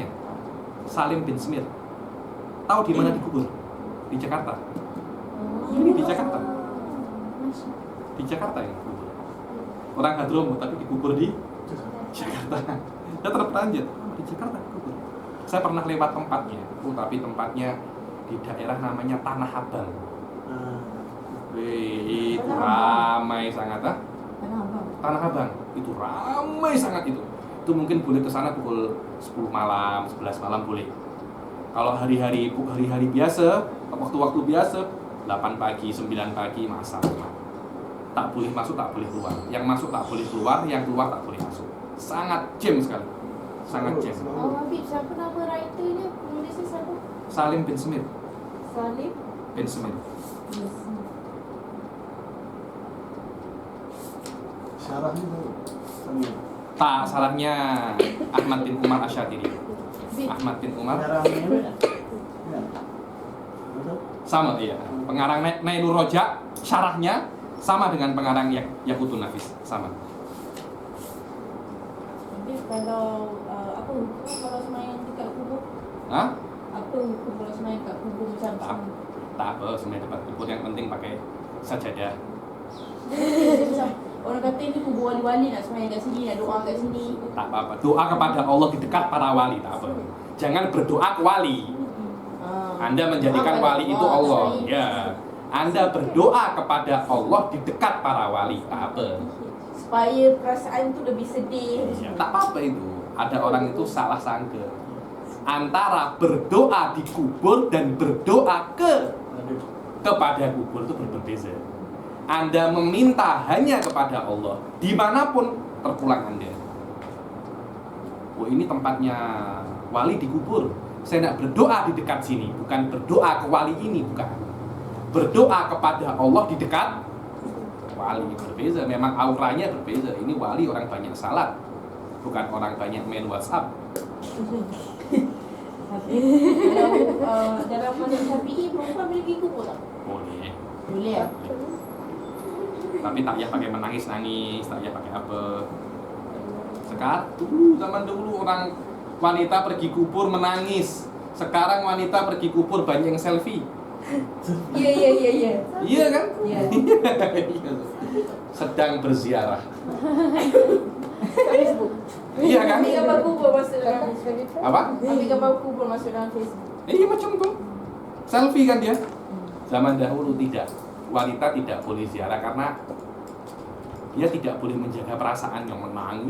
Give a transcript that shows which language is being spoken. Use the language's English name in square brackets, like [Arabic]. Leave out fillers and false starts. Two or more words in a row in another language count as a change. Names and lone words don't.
[Malay] Salim bin Smir. Tahu di mana dikubur? Di Jakarta. Ini di Jakarta. Di Jakarta ya kubur. Orang Hadromo tapi dikubur di Jakarta. Ya terperanjat di Jakarta kubur. Saya pernah lewat tempatnya, tapi tempatnya di daerah namanya Tanah Abang. Wih, itu ramai sangat ah. Tanah Abang itu ramai sangat itu. Itu mungkin boleh ke sana pukul 10 malam, 11 malam boleh. Kalau hari-hari biasa, waktu-waktu biasa 8 pagi, 9 pagi masa. Tak boleh masuk, tak boleh keluar. Yang masuk tak boleh keluar, yang keluar tak boleh masuk. Sangat jam sekali. Sangat jam. Oh, Habib, siapa nama writernya? Penulisnya siapa? Salim bin Smith. Salim? Bin Smith. Syarahnya baru. Sama. Tak, salahnya Ahmad bin Umar Asy'adili. Ahmad bin Umar. [Indonesian] Syarahnya beda. Ya. Betul? Sama iya. Pengarang Nailur Rojak, syarahnya sama dengan pengarang Yaqutun Nafis, [Malay] sama. Tapi kalau apa hukum kalau semayang dekat kubur? Hah? Apa hukum kalau semayang dekat kubur macam Tak apa, sebenarnya tempat kubur yang penting pakai sajadah. macam orang kata ini kubur wali-wali nak semayang kat sini, nak doa kat sini. Tak apa-apa. Doa kepada Allah di dekat para wali, tak apa. Jangan berdoa ke wali. [Indonesian] Anda menjadikan wali itu Allah. [Malay] Ya. Anda berdoa kepada Allah di dekat para wali, tak apa. Supaya perasaan tu lebih sedih. Ya, tak apa-apa itu. [Indonesian] Ada orang itu salah sangka antara berdoa di kubur dan berdoa kepada kubur itu berbeda. Anda meminta hanya kepada Allah, dimanapun terpulang Anda. [Malay] Oh, ini tempatnya wali dikubur. Saya nak berdoa di dekat sini, bukan berdoa ke wali ini, bukan. Berdoa kepada Allah di dekat wali, berbeza. Memang auranya berbeza. Ini wali orang banyak salat, bukan orang banyak main WhatsApp. Dalam mazhab Syafi'i perempuan boleh pergi kubur tak? Boleh. Boleh ya? Tapi tak payah pakai menangis-nangis, tak payah pakai apa. Sekarang zaman dulu orang wanita pergi kubur menangis. Sekarang wanita pergi kubur banyak yang selfie. Iya. Iya kan? Iya. Sedang berziarah. Facebook. Iya kan? Ambil gambar kubur masuk dalam Facebook. Apa? Ambil gambar kubur masuk dalam Facebook. Iya macam tu. Selfie kan dia. Zaman dahulu tidak. Wanita tidak boleh ziarah karena dia tidak boleh menjaga perasaan yang menangis.